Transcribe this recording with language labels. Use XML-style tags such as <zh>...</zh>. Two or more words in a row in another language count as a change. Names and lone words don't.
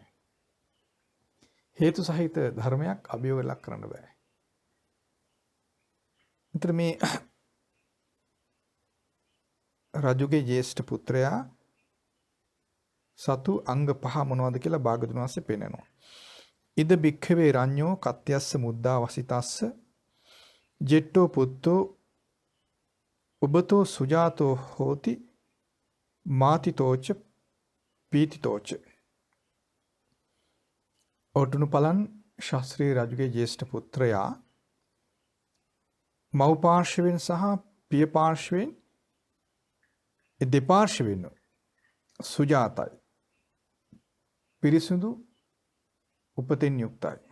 <si>හේතු සහිත ධර්මයක් අභියෝගයට ලක් කරන්න බෑ. විතර මේ රජුගේ ජේෂ්ඨ පුත්‍රයා සතු අංග පහ මොනවද කියලා භාගතුන් වහන්සේ පෙන්නනවා.</si> <pi>ඉද බික්ඛවේ රඤ්ඤෝ කත්‍යස්ස මුද්දා වසිතස්ස ජෙට්ටෝ පුත්තෝ උබතෝ සුජාතෝ හෝති මාතිතෝච පීතිතෝච.</pi> <si>ඔටුනු පලන් ශාස්ත්‍රී රජුගේ ජේෂ්ඨ පුත්‍රයා මව් පාර්ශවෙන් සහ පිය පාර්ශවෙන් දෙපාර්ශවෙන් සුජාතයි පිරිසුදු උපතින් යුක්තයි.</si>